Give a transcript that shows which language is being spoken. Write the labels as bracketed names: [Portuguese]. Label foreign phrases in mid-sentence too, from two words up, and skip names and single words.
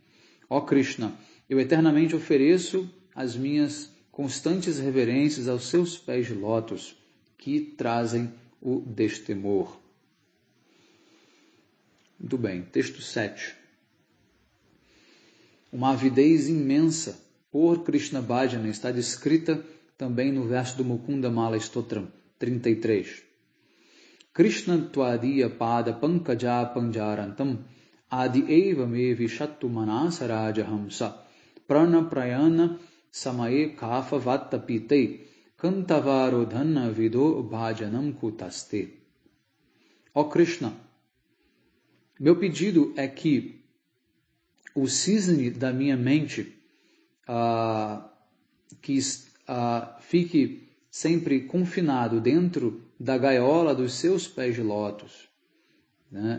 [Portuguese] Ó Krishna, eu eternamente ofereço as minhas constantes reverências aos seus pés de lótus, que trazem o destemor. Muito bem, texto 7. Uma avidez imensa por [Sanskrit] कृष्ण भजन [Portuguese] está descrita também no verso do Mukunda Mala Stotram 33. [Sanskrit] कृष्ण त्वदीय पद पङ्कज पञ्जरान्तम् अद्य एव मे विशतु मानसराज हंस प्राण प्रयाण समये कफ वातपित्तैः कण्ठावरोधन विधौ भजनं कुतस्ते. [Portuguese] Ó Krishna, meu pedido é que o cisne da minha mente fique sempre confinado dentro da gaiola dos seus pés de lótus, né?